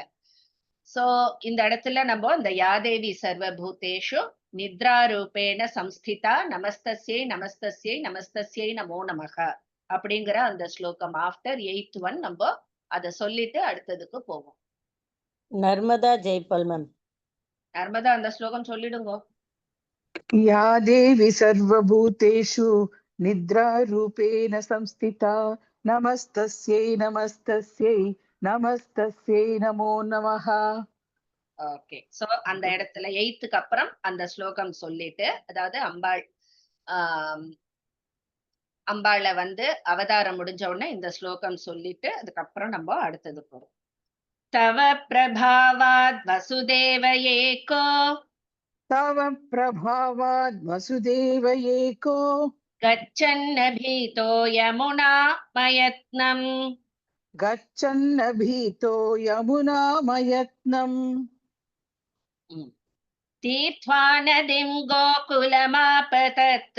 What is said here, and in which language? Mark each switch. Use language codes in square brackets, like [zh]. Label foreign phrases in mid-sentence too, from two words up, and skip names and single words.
[ta] சோ இந்த இடத்துல நம்ம இந்த [sa] या देवी सर्वभूतेषु निद्रा रूपेण संस्थिता नमस्तस्यै नमस्तस्यै नमस्तस्यै नमो नमः [ta] அப்படிங்கிற அந்த ஸ்லோகம் [en] after 8th one [ta] நம்ம அத சொல்லிட்டு அடுத்ததுக்கு போவோம். நர்மதா ஜெய்பால் மேம். நர்மதா அந்த ஸ்லோகம் சொல்லிடுங்க. [sa] या देवी सर्वभूतेषु निद्रारूपेण संस्थिता नमस्तस्यै नमस्तस्यै नमस्तस्यै नमो नमः. [en] okay so [ta] அந்த இடத்துல 8th அப்புறம் அந்த ஸ்லோகம் சொல்லிட்டு அதாவது அம்பாளை வந்து அவதாரம் முடிஞ்ச உடனே இந்த ஸ்லோகம் சொல்லிட்டு அதுக்கப்புறம் நம்ம அடுத்தது போறோம். [sa] तव प्रभावाद् वसुदेव एको तव प्रभावाद् वसुदेव एको गच्छन्न भीतो यमुना मयत्नम् गच्छन्न भीतो यमुनामयत्नम् तीर्त्वा नदीं गोकुलमाप तत्र